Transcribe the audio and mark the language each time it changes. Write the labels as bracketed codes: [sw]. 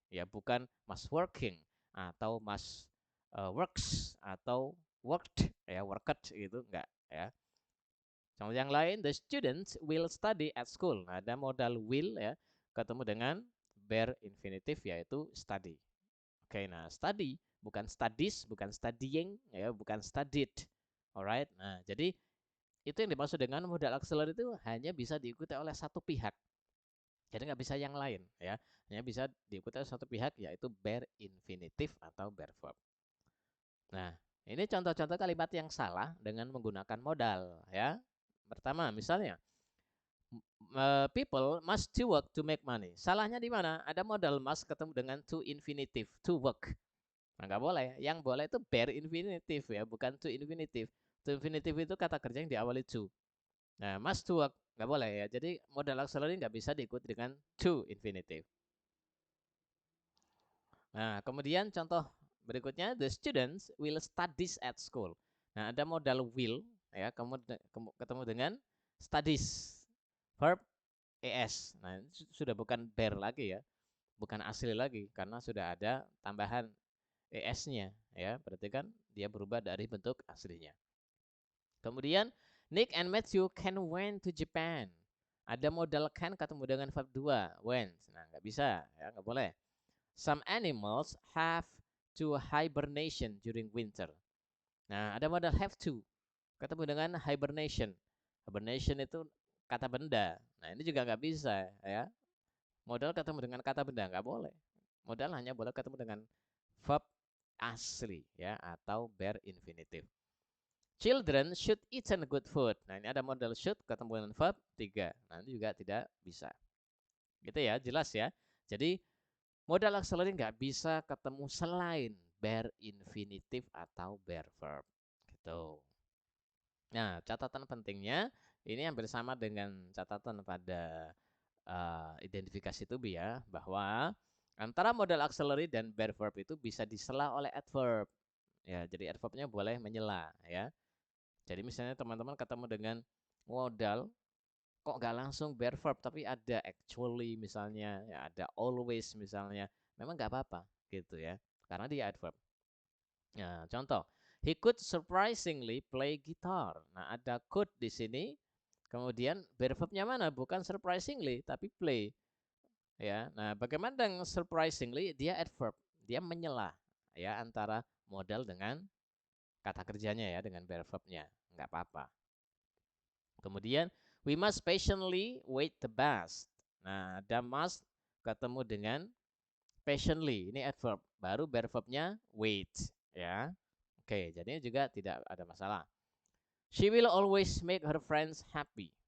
[id] Ya, bukan must working atau must works atau worked ya, worked gitu enggak ya. Contoh yang lain, [en] the students will study at school. [id] Nah, ada modal will ya ketemu dengan bare infinitive yaitu study. Oke, nah study bukan studies, bukan studying, ya, bukan studied. [en] Alright. [id] Nah, jadi itu yang dimaksud dengan modal auxiliary itu hanya bisa diikuti oleh satu pihak. Jadi nggak bisa yang lain, ya. Hanya bisa diikuti oleh satu pihak yaitu bare infinitive atau bare verb. Nah, ini contoh-contoh kalimat yang salah dengan menggunakan modal, ya. Pertama, misalnya [en] people must to work to make money. [id] Salahnya di mana? Ada modal must ketemu dengan to infinitive, to work. Nah, nggak boleh. Yang boleh itu bare infinitive ya, bukan to infinitive. To infinitive itu kata kerja yang diawali to. Nah, must to work nggak boleh ya. Jadi modal auxiliary nggak bisa diikuti dengan to infinitive. Nah, kemudian contoh berikutnya, [en] the students will studies at school. [id] Nah, ada modal will ya, ketemu dengan studies. [en] Verb es. [id] Nah, ini sudah bukan bare lagi ya, bukan asli lagi karena sudah ada tambahan es-nya ya, berarti kan dia berubah dari bentuk aslinya. Kemudian [en] Nick and Matthew can went to Japan. [id] Ada modal can ketemu dengan verb 2, went. Nah, nggak bisa ya, nggak boleh. [en] Some animals have to hibernation during winter. [id] Nah, ada modal have to ketemu dengan hibernation. Hibernation itu kata benda. Nah, ini juga nggak bisa ya. Modal ketemu dengan kata benda nggak boleh. Modal hanya boleh ketemu dengan verb asli ya atau bare infinitive. [en] Children should eat good food. [id] Nah, ini ada modal should ketemu dengan verb 3. Nah, ini juga tidak bisa. Gitu ya, jelas ya. Jadi modal auxiliary nggak bisa ketemu selain bare infinitive atau bare verb. Gitu. Nah, catatan pentingnya ini hampir sama dengan catatan pada identifikasi to be ya, bahwa antara modal auxiliary dan bare verb itu bisa disela oleh adverb. Ya, jadi adverbnya boleh menyela ya. Jadi misalnya teman-teman ketemu dengan modal kok nggak langsung bare verb tapi ada actually misalnya, ya ada always misalnya, memang nggak apa-apa gitu ya, karena dia adverb. Nah, contoh, [en] he could surprisingly play guitar. [id] Nah, ada could di sini. Kemudian bare verbnya mana? Bukan surprisingly, tapi play. Ya, nah bagaimana dengan surprisingly? Dia adverb, dia menyela ya antara modal dengan kata kerjanya ya, dengan bare verbnya, nggak apa-apa. Kemudian [en] we must patiently wait the bus. [id] Nah, ada must ketemu dengan patiently, ini adverb, baru bare verbnya wait ya. Oke, jadi juga tidak ada masalah. [en] She will always make her friends happy.